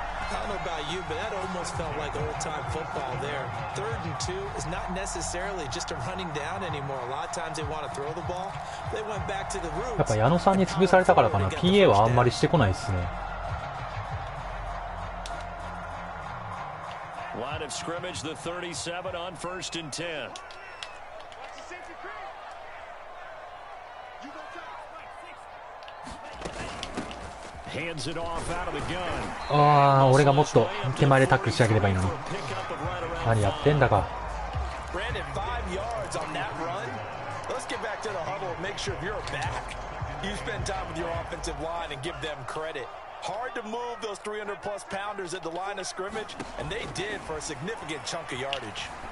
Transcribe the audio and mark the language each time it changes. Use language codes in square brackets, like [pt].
[en] I don't know about you, but that almost felt like old-time football there. 3rd and 2 is not necessarily just a running down anymore. A lot of times they want to throw the ball. They went back to the roots. [ja] やっぱ矢野さんに潰されたからかな。PA はあんまりしてこないですね。 [en] Line of scrimmage, the 37 on 1st and 10. Hands it off out of the gun. [ja] ああ、俺がもっと手前でタックルしてあげればいいのに。何やってんだか。 [en] Brandon, 5 yards on that run. Let's get back to the huddle and make sure you're back. You spend time with your offensive line and give them credit. Hard to move those 300-plus pounders at the line of scrimmage, and they did for a significant chunk of yardage.